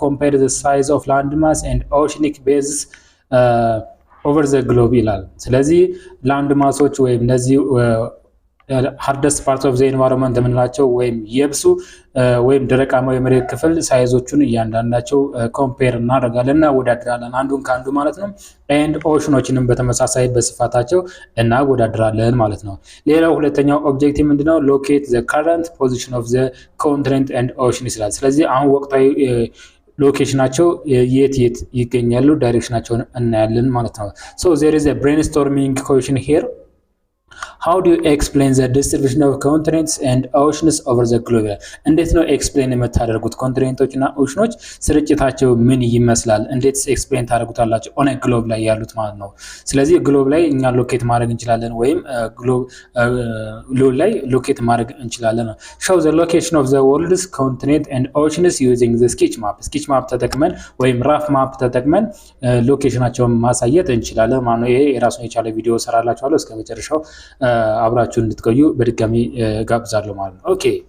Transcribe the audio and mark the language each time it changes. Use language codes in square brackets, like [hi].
[en] compare the size of landmass and oceanic bases [am] ኦቨር ዘ ግሎብ ይላል። ስለዚህ ላንድ ማሶች ወይም እነዚህ ሃርደስት ፓርት ኦፍ ዘ ኤንቫይሮንመንት የምንላቸው ወይም የብሱ ወይም ደረቃማ የመሬት ክፍል ሳይዞቹን እያንዳንዳቸው ኮምፔር እናደርጋለን እና ወዳድራለን አንዱን ከአንዱ ማለት ነው። ኤንድ ኦሽኖችንም በተመሳሳይ በስፋታቸው እናወዳድራለን ማለት ነው። ሌላው ሁለተኛው ኦብጀክቲቭ ምንድነው? [en] ሎኬት ዘ ከረንት ፖዚሽን ኦፍ ዘ ኮንቲኔንት ኤንድ ኦሽን [am] ይላል። ስለዚህ አሁን ወቅታዊ ሎኬሽናቸው የት ይገኛሉ፣ ዳይሬክሽናቸውን እናያለን ማለት ነው። [en] so there is a brainstorming question here. How do you explain the distribution of continents and oceans over the globe? [am] እንዴት ነው ኤክስፕሌን የምታደርጉት ኮንቲኔንቶች እና ኦሽኖች ስርጭታቸው ምን ይመስላል? እንዴት ኤክስፕሌን ታደርጉታላችሁ ኦን ግሎብ ላይ ያሉት ማለት ነው። ስለዚህ ግሎብ ላይ እኛ ሎኬት ማድረግ እንችላለን ወይም ግሎብ ላይ ሎኬት ማድረግ እንችላለን። [en] show the location of the world's continent and oceans using the sketch map [am] ተጠቅመን ወይም ራፍ ማፕ ተጠቅመን ሎኬሽናቸውን ማሳየት እንችላለን ማለት ነው። ይሄ የራሱን የቻለ ቪዲዮ ሰራላችኋለሁ። እስከ መጨረሻው አብራችሁን እንድትቆዩ በድጋሚ ጋብዛለሁ ማለት ነው። ኦኬ